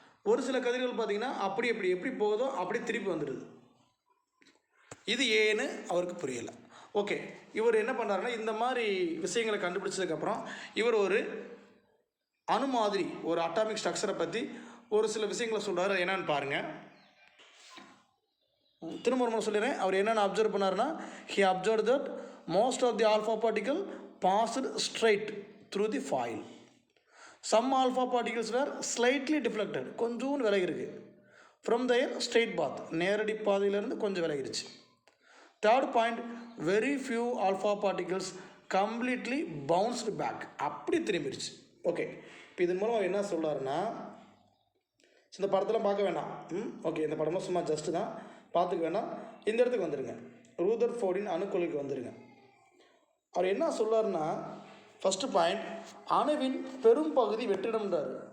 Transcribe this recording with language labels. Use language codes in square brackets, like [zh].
[ta] ஒரு சில கதிர்கள் பார்த்தீங்கன்னா எப்படி போகுதோ அப்படி திருப்பி வந்துடுது. இது ஏன்னு அவருக்கு புரியலை. ஓகே, இவர் என்ன பண்ணுறாருன்னா, இந்த மாதிரி விஷயங்களை கண்டுபிடிச்சதுக்கப்புறம் இவர் ஒரு அணு மாதிரி, ஒரு அட்டாமிக் ஸ்ட்ரக்சரை பற்றி ஒரு சில விஷயங்களை சொல்கிறாரு. என்னென்னு பாருங்கள். திரும்ப ஒரு சொல்லிடுறேன். அவர் என்னென்ன அப்சர்வ் பண்ணாருன்னா, [en] he observed that most of the alpha particle passed straight through the foil. Some alpha particles were slightly deflected, [ta] கொஞ்சம் விலகி இருக்கு, [en] from their straight path, [ta] நேரடி பாதையிலிருந்து கொஞ்சம் விலகிருச்சு. [en] Third point, very few alpha particles completely bounced back, [ta] அப்படி திரும்பிடுச்சு. Okay, இப்போ இதன் மூலம் என்ன சொல்கிறாருன்னா, இந்த படத்தெல்லாம் பார்க்க வேண்டாம். ஓகே, இந்த படம்லாம் சும்மா ஜஸ்ட்டு தான், பார்த்துக்க வேண்டாம். இந்த இடத்துக்கு வந்துடுங்க, ரூதர்ஃபோர்டின் அணுக்கொலைக்கு வந்துடுங்க. அவர் என்ன சொல்கிறாருன்னா, ஃபஸ்ட்டு பாயிண்ட், அணுவின் பெரும் பகுதி வெற்றிடம்ன்றார்.